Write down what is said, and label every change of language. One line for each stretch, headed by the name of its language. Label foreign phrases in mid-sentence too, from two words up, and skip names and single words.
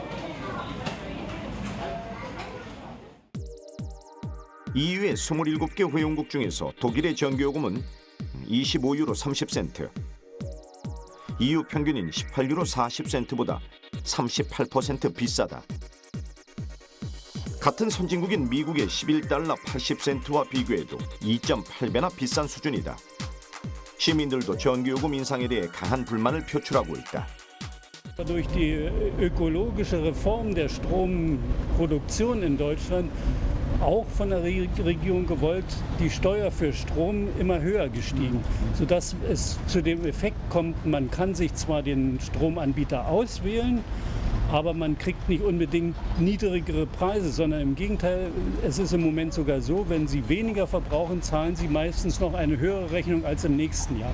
Korean: EU의 27개 회원국 중에서 독일의 전기요금은 25유로 30센트, EU 평균인 18유로 40센트보다 38% 비싸다. 같은 선진국인 미국의 11달러 80센트와 비교해도 2.8배나 비싼 수준이다. 시민들도 전기요금 인상에 대해 강한 불만을 표출하고 있다.
German: Durch die ökologische Reform der Stromproduktion in Deutschland auch von der Regierung gewollt, die Steuer für Strom immer höher gestiegen, sodass es zu dem Effekt kommt, man kann sich zwar den Stromanbieter auswählen, aber man kriegt nicht unbedingt niedrigere Preise, sondern im Gegenteil, es ist im Moment sogar so, wenn Sie weniger verbrauchen, zahlen Sie meistens noch eine höhere Rechnung als im nächsten Jahr.